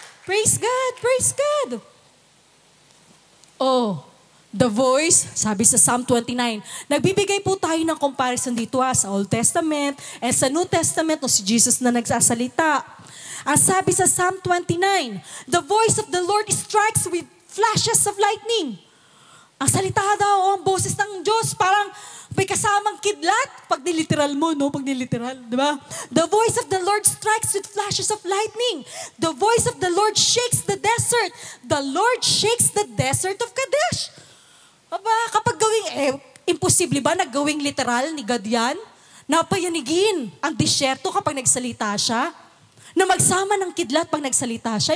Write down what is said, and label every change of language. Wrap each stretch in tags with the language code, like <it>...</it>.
<en>Praise God! Praise God! Oh, the voice,</en> <tl>sabi sa Psalm 29, nagbibigay po tayo ng comparison dito sa Old Testament and sa New Testament o si Jesus na nagsasalita. Ang sabi sa Psalm 29,</tl> <en>the voice of the Lord strikes with flashes of lightning.</en> <tl>Ang salita daw, ang boses ng Diyos, parang may kasamang kidlat. Pag niliteral mo, no? Pag niliteral, di ba?</tl> <en>The voice of the Lord strikes with flashes of lightning. The voice of the Lord shakes the desert. The Lord shakes the desert of Kadesh.</en> <tl>Aba, kapag imposible ba na gawing literal ni God yan? Napayanigin ang disyerto kapag nagsalita siya? Na magsama ng kidlat pag nagsalita siya?</tl>